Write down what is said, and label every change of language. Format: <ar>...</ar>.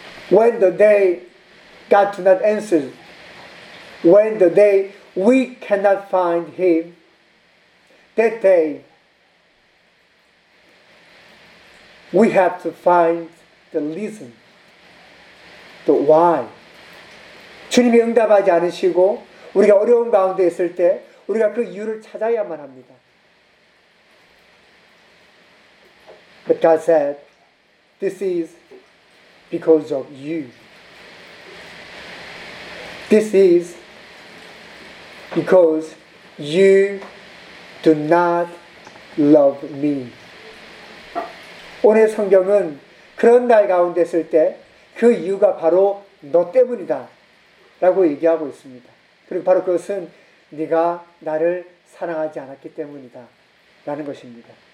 <en>when the day God do not answer, when the day we cannot find Him, that day we have to find the reason, the why.</en> <ko>주님이 응답하지 않으시고 우리가 어려운 가운데 있을 때 우리가 그 이유를 찾아야만 합니다.</ko> <en>But God said, this is because of you. This is because you do not love me.</en> <ko>오늘 성경은 그런 날 가운데 있을 때 그 이유가 바로 너 때문이다 라고 얘기하고 있습니다. 그리고 바로 그것은 네가 나를 사랑하지 않았기 때문이다 라는 것입니다.</ko>